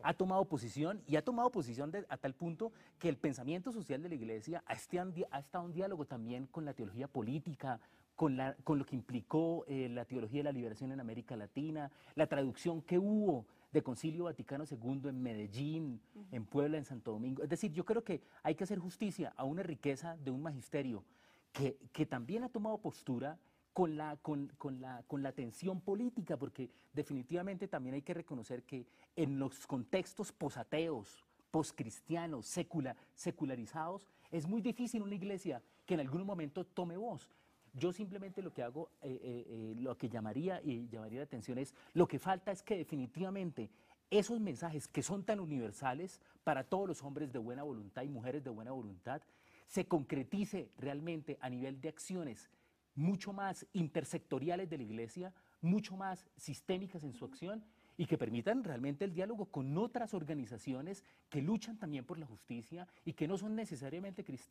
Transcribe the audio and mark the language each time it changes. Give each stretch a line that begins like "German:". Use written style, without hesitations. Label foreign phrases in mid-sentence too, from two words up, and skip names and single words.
Spanish: Ha tomado posición y ha tomado posición a tal punto que el pensamiento social de la Iglesia ha estado en diálogo también con la teología política, con lo que implicó la teología de la liberación en América Latina, la traducción que hubo de Concilio Vaticano II en Medellín, en Puebla, en Santo Domingo. Es decir, yo creo que hay que hacer justicia a una riqueza de un magisterio que también ha tomado postura con la tensión política, porque definitivamente también hay que reconocer que en los contextos posateos, poscristianos, secularizados, es muy difícil una iglesia que en algún momento tome voz. Yo simplemente lo que hago, lo que llamaría la atención es, lo que falta es que definitivamente esos mensajes que son tan universales para todos los hombres de buena voluntad y mujeres de buena voluntad, se concretice realmente a nivel de acciones mucho más intersectoriales de la Iglesia, mucho más sistémicas en su acción y que permitan realmente el diálogo con otras organizaciones que luchan también por la justicia y que no son necesariamente cristianas.